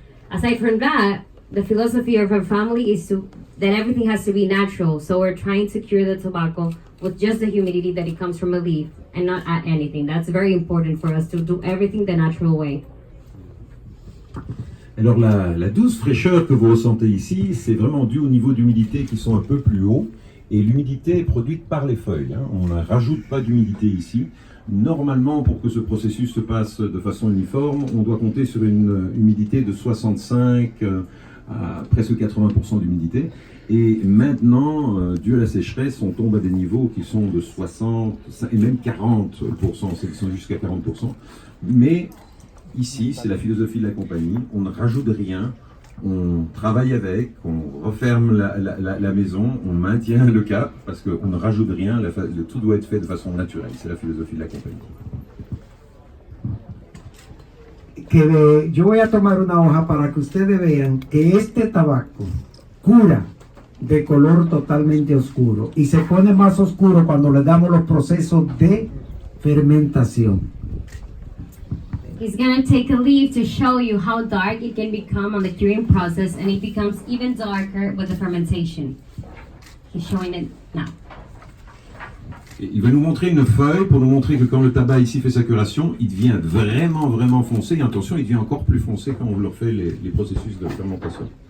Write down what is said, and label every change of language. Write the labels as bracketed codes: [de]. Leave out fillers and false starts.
[en] Aside from that, the philosophy of our family is that everything has to be natural, so we're trying to cure the tobacco with just the humidity that it comes from a leaf and not add anything. That's very important for us to do everything the natural way. [fr] Alors la douce fraîcheur que vous ressentez ici, c'est vraiment dû au niveau d'humidité qui sont un peu plus hauts. Et l'humidité est produite par les feuilles. On ne rajoute pas d'humidité ici. Normalement, pour que ce processus se passe de façon uniforme, on doit compter sur une humidité de 65 à presque 80% d'humidité. Et maintenant, dû à la sécheresse, on tombe à des niveaux qui sont de 60 et même 40%, qui sont jusqu'à 40%. Mais ici, c'est la philosophie de la compagnie, on ne rajoute rien. On travaille avec, on referme la maison, on maintient le cap parce qu'on ne rajoute rien, tout doit être fait de façon naturelle. C'est la philosophie de la compagnie. [es] Yo voy a tomar una hoja para que ustedes vean que este tabaco cura de color totalmente oscuro y se pone más oscuro cuando le damos los procesos de fermentación. [en] He's gonna take a leaf to show you how dark it can become on the curing process, and it becomes even darker with the fermentation. He's showing it now. [fr] Et il va nous montrer une feuille pour nous montrer que quand le tabac ici fait sa curation, il devient vraiment foncé. Et attention, il devient encore plus foncé quand on leur fait les processus de fermentation.